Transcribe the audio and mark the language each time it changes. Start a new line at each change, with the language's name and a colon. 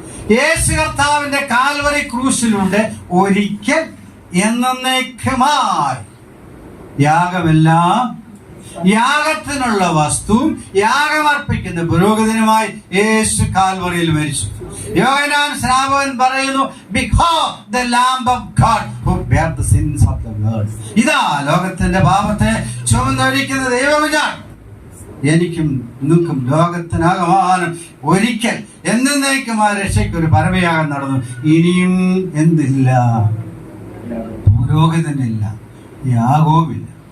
Malayalam: യേശു കർത്താവിന്റെ കാൽവരി ക്രൂശിലൂടെ ഒരിക്കൽ എന്നേക്കുമായി യാഗമെല്ലാം യാഗത്തിനുള്ള വസ്തുവും യാഗമർപ്പിക്കുന്ന പുരോഹിതനുമായി യേശു കാൽവറിയിൽ മരിച്ചു. യോഹന്നാൻ സ്നാപകൻ പറയുന്നു,
English: "Behold the Lamb of God who bear the sins of the world."
Malayalam: ഇതാ ലോകത്തിന്റെ പാപത്തെ ചുമന്നൊഴിക്കുന്ന ദൈവം ഞാൻ. എനിക്കും നിങ്ങൾക്കും ലോകത്തിനാകമാനം ഒരിക്കൽ എന്നേക്കും ആ രക്ഷയ്ക്ക് ഒരു പരമയാഗം നടന്നു. ഇനിയും എന്തില്ല? പുരോഹിതനില്ല, യാഗവുമില്ല.